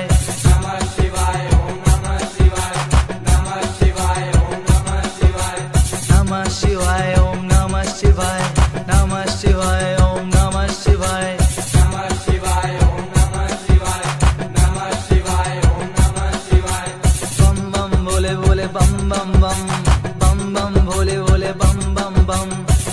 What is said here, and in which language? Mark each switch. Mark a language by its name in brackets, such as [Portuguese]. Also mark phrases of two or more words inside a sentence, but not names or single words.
[Sanskrit] नमः शिवाय ओम नमः शिवाय नमः शिवाय ओम नमः शिवाय नमः शिवाय ओम नमः शिवाय नमः शिवाय ओम नमः शिवाय नमः शिवाय ओम नमः शिवाय नमः शिवाय ओम नमः शिवाय [Hindi] बम बम भोले भोले बम बम बम बम बम भोले भोले बम बम बम